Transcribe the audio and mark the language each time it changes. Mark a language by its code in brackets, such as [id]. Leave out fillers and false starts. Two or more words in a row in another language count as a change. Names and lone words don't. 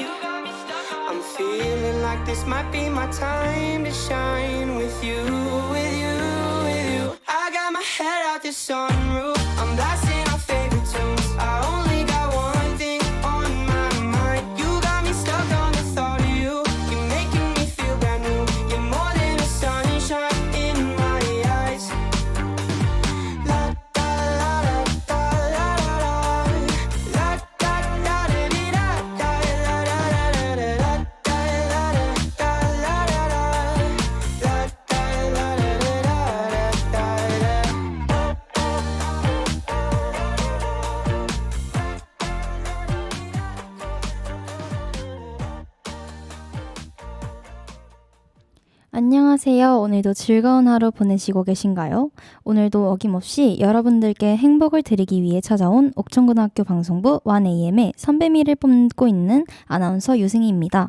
[en] I'm feeling like this might be my time to shine with you, with you, with you. I got my head out the sunroof. I'm blasting our favorite tunes. I only got one thing on my mind. You got me stuck on the thought of you. You're making me feel brand new. You're more than a sunshine in my eyes. La da la da la la la la da da da dee da da la la la la la da la da la la la la da la la la da. [ko] 안녕하세요. 오늘도 즐거운 하루 보내시고 계신가요? 오늘도 어김없이 여러분들께 행복을 드리기 위해 찾아온 옥천고등학교 방송부 1AM의 선배미를 뽑고 있는 아나운서 유승희입니다.